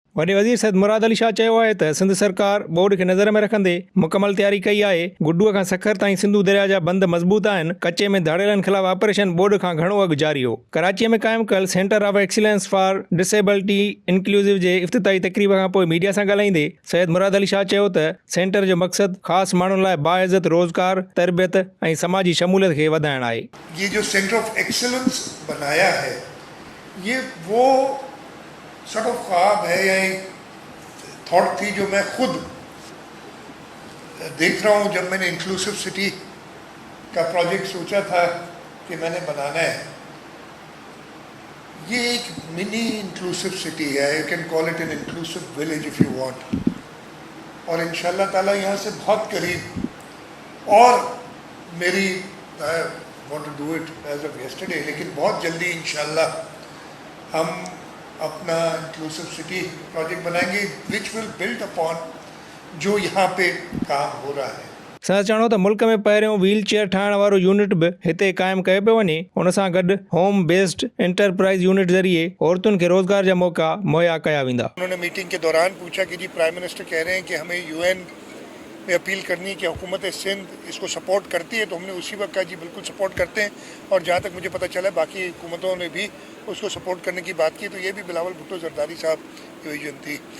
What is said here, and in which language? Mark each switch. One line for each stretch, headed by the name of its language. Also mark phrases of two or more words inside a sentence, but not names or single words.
Sindhi: वॾे वज़ीर सैयद मुराद अली शाह चयो आहे त सिंध सरकार बोर्ड खे नज़र में रखंदे मुकमल तयारी कई आहे। गुड्डूअ खां सखर ताईं सिंधु दरिया जा बंद मज़बूत आहिनि। कचे में धाड़ेलनि ख़िलाफ़ ऑपरेशन बोर्ड खां घणो अॻु जारी हो। कराचीअ में क़ाइमु कयल सेंटर ऑफ एक्सीलेंस फॉर डिसेबिलिटी इंक्लूसिव जे इफ़्तिताही तक़रीब खां पोइ मीडिया सां ॻाल्हाईंदे सैयद मुराद अली शाह चयो त सेंटर जो मक़सदु ख़ासि माण्हुनि लाइ बाइज़त रोज़गार, तरबियत ऐं समाजी शमूलियत खे वधाइणु आहे।
Urdu: یہ جو سینٹر آف ایکسیلنس بنایا ہے، یہ وہ
English: sort of
Urdu: خواب ہے یا ایک تھاٹ تھی جو میں خود دیکھ رہا ہوں. جب میں نے
English: inclusive city
Urdu: کا پروجیکٹ سوچا تھا کہ میں نے بنانا ہے، یہ ایک
English: mini inclusive city
Urdu: ہے,
English: you can call it an inclusive village if you want.
Urdu: اور ان شاء اللہ تعالیٰ یہاں سے بہت قریب، اور میری
English: I want to do it as of yesterday,
Urdu: لیکن بہت جلدی ان شاء اللہ ہم اپنا
English: inclusive city project
Urdu: بنائیں گے
English: which will build upon
Urdu: جو یہاں پہ کام ہو رہا ہے.
Sindhi: संदसि चवणो त मुल्क में पहिरियों व्हील चेयर ठाहिण वारो यूनिट बि हिते क़ाइमु कयो पियो वञे। उन सां गॾु
English: home based enterprise unit
Sindhi: ज़रिए औरतुनि खे रोज़गार जा मौक़ा मुहैया कया वेंदा।
Urdu: انہوں نے میٹنگ کے دوران پوچھا کہ جی
English: prime minister
Urdu: کہہ رہے ہیں کہ ہمیں یو این میں اپیل کرنی ہے کہ حکومت سندھ اس کو سپورٹ کرتی ہے، تو ہم نے اسی وقت کہا جی بالکل سپورٹ کرتے ہیں. اور جہاں تک مجھے پتا چلا باقی حکومتوں نے بھی اس کو سپورٹ کرنے کی بات کی، تو یہ بھی بلاول بھٹو زرداری صاحب کی وژن تھی.